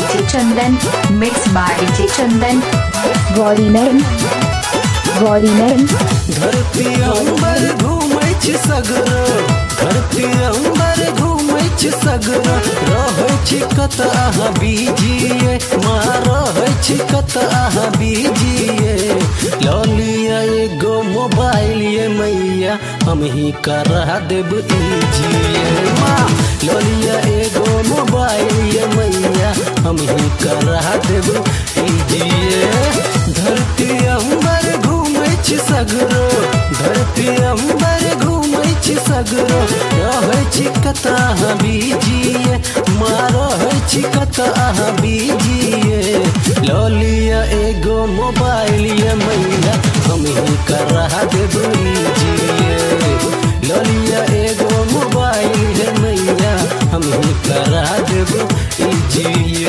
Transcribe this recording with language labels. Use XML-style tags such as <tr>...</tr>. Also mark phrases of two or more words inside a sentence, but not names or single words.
<en>Chandan, mix by DJ Chandan. गौरी मैम</en> <mai>धरती अंबर घूमै छी सगरो, धरती अंबर घूमै छी सगरो, रहै छी कत अहाँ बिजिए, माँ रहै छी कत अहाँ बिजिए। ललिया एगो मोबाइल ये मैया हम ही करा देब इजिए, माँ ललिया एगो मोबाइल ये मैया हम ही करा देब इजिए। धरती अंबर घूमै छी सगरो, धरती अंबर घूमै छी सगरो, रहै छी कत अहाँ बिजिए, माँ रहै छी कत अहाँ बिजिए। ललिया एगो मोबाइल ये मैया हम ही करा देब इजिए, ललिया एगो मोबाइल ये मैया हम ही करा देब इजिए।</mai>